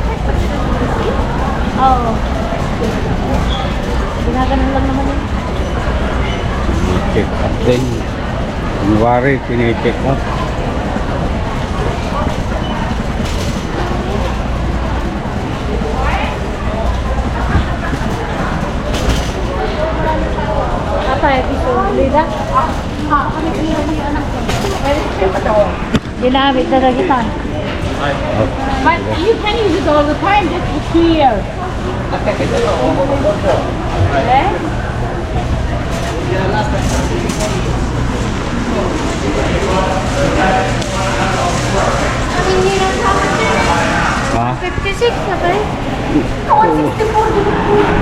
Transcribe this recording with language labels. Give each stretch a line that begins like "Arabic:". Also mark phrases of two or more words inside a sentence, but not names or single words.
Filipino: Oo. Ginaganon lang naman yun. Check up din. Kunwari, tine-check up.
Indonesian: Apa ya, bisa lidah?
Filipino: Ginamit na kita.
English: But you can use it all the time, just here. Okay?
Filipino: Ha? 56 na ba eh? Oh, 64 dito po.